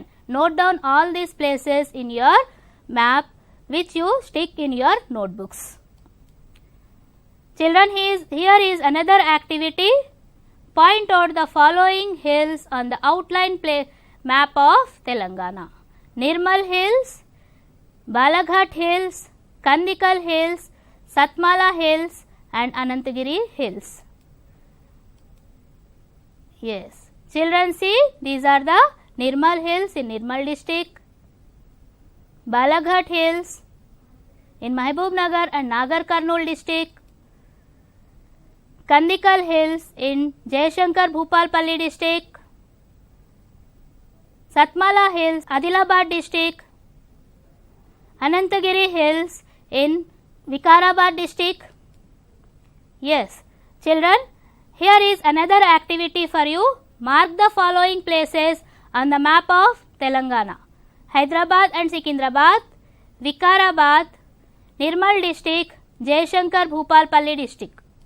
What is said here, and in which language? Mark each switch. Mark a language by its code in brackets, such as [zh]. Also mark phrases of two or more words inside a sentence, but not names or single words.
[en] Note down all these places in your map which you stick in your notebooks. Children, here is another activity. Point out the following hills on the outline map of Telangana. Nirmal Hills, Balaghat Hills, Kandikal Hills, Satmala Hills and Anantagiri Hills. Yes. Children, see, these are the Nirmal Hills in Nirmal district, Balaghat Hills in Mahbubnagar and Nagar Karnool district, Kandikal Hills in Jayashankar Bhupalpalli district, Satmala Hills, Adilabad district, Anantagiri Hills in Vikarabad district. Yes. Children, here is another activity for you. Mark the following places on the map of Telangana. Hyderabad and Secunderabad, Vikarabad, Nirmal district, Jayashankar Bhupalpalli district.